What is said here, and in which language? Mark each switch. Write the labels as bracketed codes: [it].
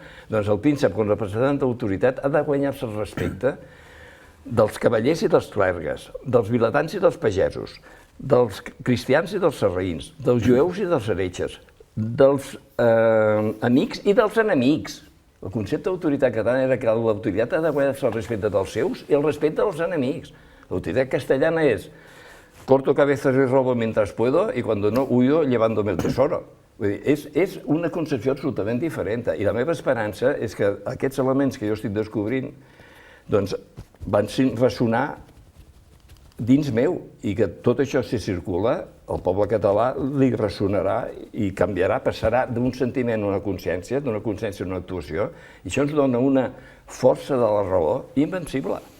[ca] Doncs el príncep, quan representant d'autoritat, ha de guanyar-se el respecte dels cavallers i dels clergues, dels vilatans i dels pagesos, dels cristians i dels sarraïns, dels jueus i dels heretges, dels amics i dels enemics. El concepte d'autoritat catalana era que l'autoritat ha de guanyar-se el respecte dels seus i el respecte dels enemics. L'autoritat castellana és [es] corto cabezas y robo mientras puedo y cuando no huyo llevándome el tesoro. [ca] Vull dir, és una concepció absolutament diferent. I la meva esperança és que aquests elements que jo estic descobrint doncs, van ressonar dins meu i que tot això, si circula, el poble català li ressonarà i canviarà, passarà d'un sentiment a una consciència, d'una consciència a una actuació, i això ens dona una força de la raó invencible.